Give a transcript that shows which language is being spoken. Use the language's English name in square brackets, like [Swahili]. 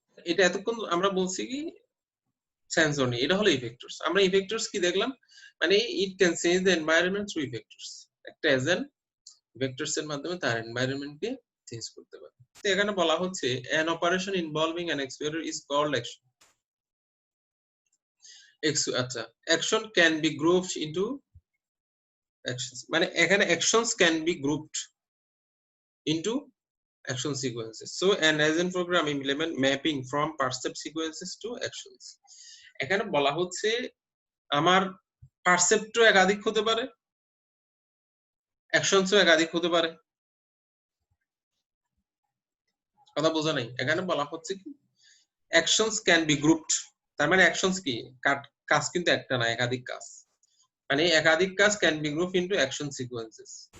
[Bangla] এটা এতক্ষণ আমরা বলছি কি সেন্সর, এটা হলো ইফেক্টরস। আমরা ইফেক্টরস কি দেখলাম, মানে [English] It can change the environment through effectors. [Bangla] একটা এজেন্ট ইফেক্টরস এর মাধ্যমে তার এনवायरमेंट কে চেঞ্জ করতে পারে। তো এখানে বলা হচ্ছে [English] an operation involving an actuator is called action. [Bangla] আচ্ছা, [English] action can be grouped into actions, [Bangla] মানে এখানে [English] actions can be grouped into action sequences. So an agent program implement mapping from percept sequences to actions. [Bangla] এখানে বলা হচ্ছে আমার পারসেপ্টও একাধিক হতে পারে, অ্যাকশনসও একাধিক হতে পারে। কথা বোঝা নাই? এখানে বলা হচ্ছে কি [English] actions can be grouped, [Bangla] তার মানে অ্যাকশনস কি কাজ কিন্তু একটা না, একাধিক কাজ, মানে একাধিক কাজ [English] Can be group into action sequences.